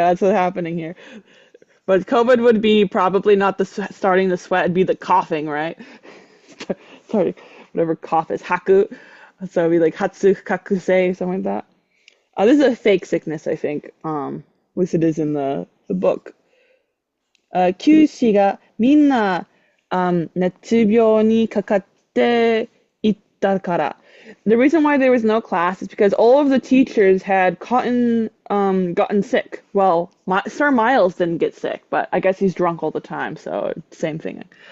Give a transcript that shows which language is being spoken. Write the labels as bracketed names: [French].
[English] That's what's happening here. But COVID would be probably not the starting the sweat. It'd be the coughing, right? Sorry, whatever cough is. Haku. So it'd be like [Japanese] hatsu kakusei, [English] something like that. This is a fake sickness, I think. At least it is in the book. [Japanese] 九死がみんな、熱病にかかっていったから. [English] The reason why there was no class is because all of the teachers had gotten sick. Well, Sir Miles didn't get sick, but I guess he's drunk all the time, so same thing.